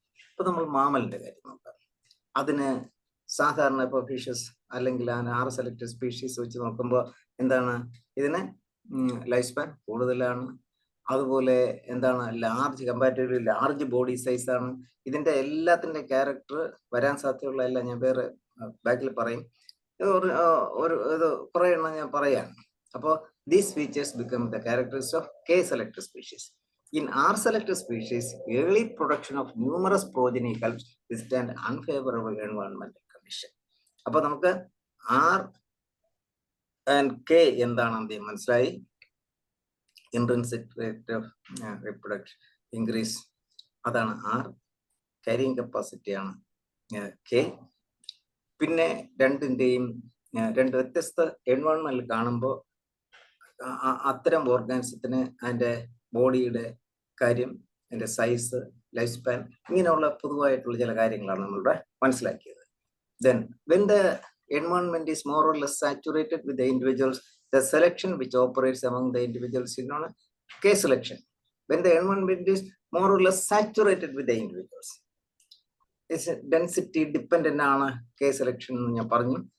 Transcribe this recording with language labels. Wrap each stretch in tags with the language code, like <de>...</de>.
<ml>ഇപ്പൊ നമ്മൾ മാമലിന്റെ കാര്യം നോക്കാം. അതിന് സാധാരണ ഇപ്പൊ ഫിഷസ് അല്ലെങ്കിൽ ആർ സെലക്ടഡ് സ്പീഷീസ് വെച്ച് നോക്കുമ്പോൾ എന്താണ്, ഇതിന് ലൈഫ് സ്പാൻ കൂടുതലാണ്, അതുപോലെ എന്താണ് large comparatively large body size ആണ്. ഇതിന്റെ എല്ലാത്തിന്റെ ക്യാരക്ടർ വരാൻ സാധ്യതയുള്ള എല്ലാം ഞാൻ വേറെ ബാക്കിൽ പറയും, ഇത് കുറെ എണ്ണം ഞാൻ പറയാം.</ml> <en>അപ്പോൾ these features become the characteristics of K selected species. In R selected species, early production of numerous progeny helps withstand unfavorable environmental condition.</en> <ml>അപ്പൊ നമുക്ക് R and K എന്താണെന്ന് മനസ്സിലായി.</ml> <en>Intrinsic rate of reproduction increase</en> <ml>അതാണ്</ml> <en>R, carrying capacity ആണ് K.</en> <ml>പിന്നെ രണ്ടിന്റെയും രണ്ട് വ്യത്യസ്ത എൻവയോൺമെന്റിൽ കാണുമ്പോൾ അത്തരം ഓർഗാൻസത്തിന് അതിന്റെ ബോഡിയുടെ കാര്യം, അതിന്റെ സൈസ്, ലൈഫ് സ്പാൻ, ഇങ്ങനെയുള്ള പൊതുവായിട്ടുള്ള ചില കാര്യങ്ങളാണ് നമ്മളിവിടെ മനസ്സിലാക്കിയത്.</ml> <en>Then when the environment is more or less saturated with the individuals, the selection which operates among the individuals is known as K selection. When the environment is more or less saturated with the individuals, is density dependent ആണ് K selection</en> <ml>എന്ന് ഞാൻ പറഞ്ഞു.</ml>